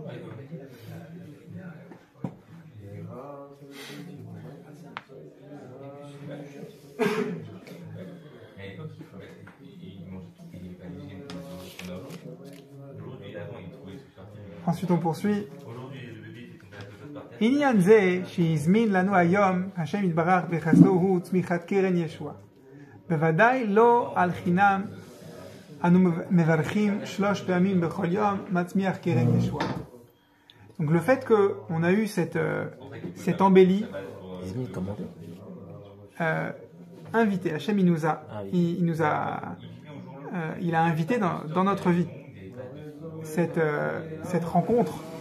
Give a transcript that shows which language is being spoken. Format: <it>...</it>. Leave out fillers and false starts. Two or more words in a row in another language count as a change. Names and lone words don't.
<fr>Ensuite on poursuit.</fr> <he>עניין זה שהזמין לנו היום השם יתברך בחסדו הוא צמיחת קרן ישועה. בוודאי לא על חינם אנו מברכים 3 פעמים בכל יום מצמיח קרן ישועה.</he> <fr>Donc le fait qu'on a eu cette embellie invité, Hachem il a invité dans notre vie cette rencontre.</fr>